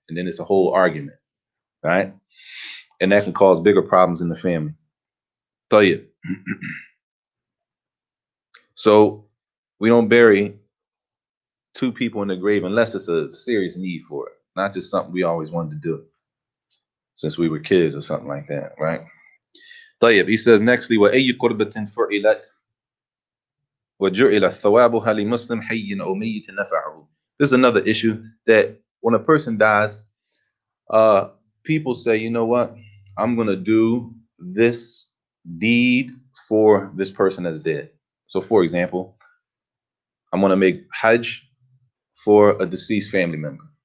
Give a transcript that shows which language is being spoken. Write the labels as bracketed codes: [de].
[en] And then it's a whole argument, right? And that can cause bigger problems in the family. Tell you. So we don't bury two people in the grave unless it's a serious need for it, not just something we always wanted to do since we were kids or something like that, right? [ar] طيب, [en] he says nextly, [ar] وأي قربة فعلت وجعل ثوابها لمسلم حي أو ميت نفعه. [en] This is another issue that when a person dies, people say, you know what? I'm gonna do this deed for this person that's dead. So, for example, I'm gonna make Hajj for a deceased family member.